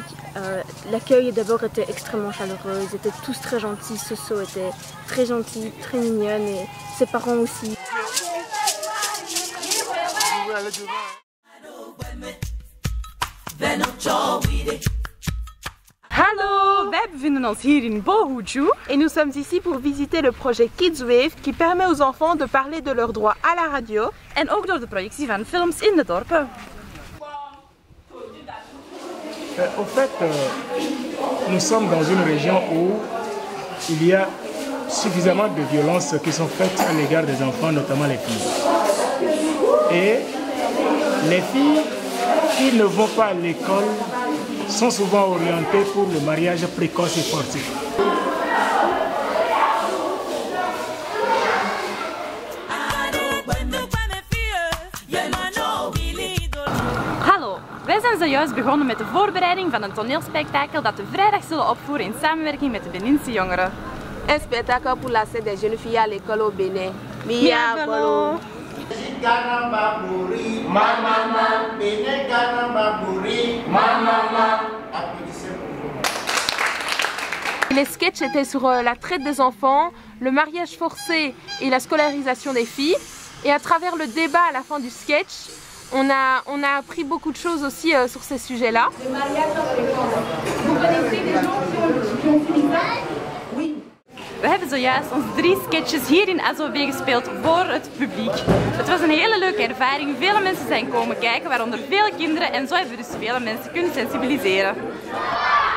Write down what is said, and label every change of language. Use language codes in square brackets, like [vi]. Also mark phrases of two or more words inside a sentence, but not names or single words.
[fr] L'accueil d'abord était extrêmement chaleureux, ils étaient tous très gentils. Soso était très gentille, très mignonne et ses parents aussi. [nl] Hallo, wij bevinden ons hier in Bohuju. [fr] Et nous sommes ici pour visiter le projet Kids Wave qui permet aux enfants de parler de leurs droits à la radio. [nl] En ook door de projectie van films in de dorpen. [fr] Au fait, nous sommes dans une région où il y a suffisamment de violences qui sont faites à l'égard des enfants, notamment les filles. Et les filles qui ne vont pas à l'école sont souvent orientées pour le mariage précoce et forcé. [nl] Wij zijn zojuist begonnen met de voorbereiding van een toneelspectakel dat we vrijdag zullen opvoeren in samenwerking met de Beninse jongeren. [fr] Un spectacle pour l'accès des jeunes filles à l'école au Bénin. Les sketchs étaient sur la traite des enfants, le mariage forcé et la scolarisation des filles. Et à travers le débat à la fin du sketch, on a appris beaucoup de choses aussi sur ces sujets-là. Vous connaissez des gens qui ont fait ça? Oui. [nl] We hebben zojuist onze 3 sketches hier in ASOB gespeeld voor het publiek. Het was een hele leuke ervaring. Vele mensen zijn komen kijken, waaronder vele kinderen. En zo hebben we dus vele mensen kunnen sensibiliseren.